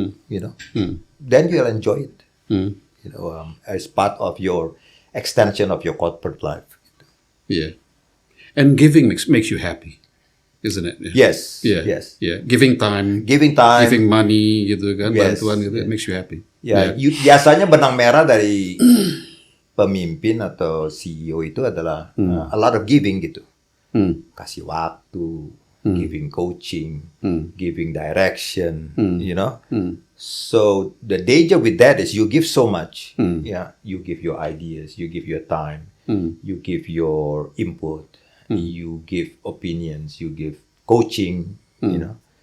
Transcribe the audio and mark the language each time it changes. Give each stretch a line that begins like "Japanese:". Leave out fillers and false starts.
English: You know, then you'll enjoy it. You know, as part of your extension of your corporate life. Yeah, and giving makes you happy, isn't it? Yes. Yeah. Yes. Yeah. Giving time, giving money,
Indonesian: gitu kan,
English: Yes.
Indonesian: bantuan gitu,
English: it makes you happy.
Indonesian: Ya, biasanya benang merah dari pemimpin atau CEO itu adalah
English: a lot of giving
Indonesian: gitu. Kasih waktu,
English: giving coaching, giving direction, you know. So the danger with that is you give so much. Yeah, you give your ideas, you give your time, you give your input, you give opinions, you give coaching, you know.